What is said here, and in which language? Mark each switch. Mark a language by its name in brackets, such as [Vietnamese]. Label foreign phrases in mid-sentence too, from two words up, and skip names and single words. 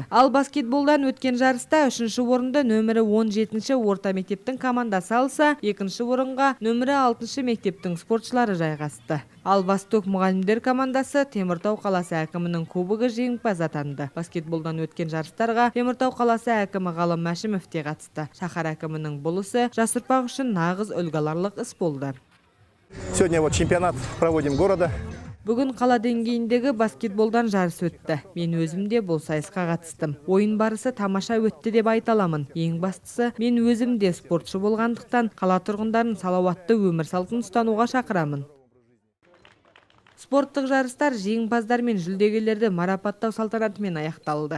[Kazakh] Ал баскетболдан өткен жарыста 3-ші орынды нөмірі 17-ші орта мектептің командасы алса, 2-ші орынға нөмірі 6-ші мектептің спортшылары жайғасты. Ал Восток мұғалімдер командасы Теміртау қаласы әкімінің кубогы жеңімпаз атанды. Баскетболдан өткен жарыстарға Теміртау қаласы әкімі Ғалым Мәшімов те қатысты. Шаһар әкімінің бұл ісі жас ұрпақ үшін нағыз үлгі іс болды. [Russian] Сегодня чемпионат проводим города. [Kazakh] Бүгін қала деңгейіндегі баскетболдан жарыс өтті. Мен өзім де бұл сайысқа қатыстым. Ойын барысы тамаша өтті деп айта аламын. Ең бастысы, мен өзім де спортшы болғандықтан қала тұрғындарын салауатты өмір салтын ұстануға шақырамын. Спорттық жарыстар жеңімпаздар мен жүлдегерлерді марапаттау салтанатымен аяқталды.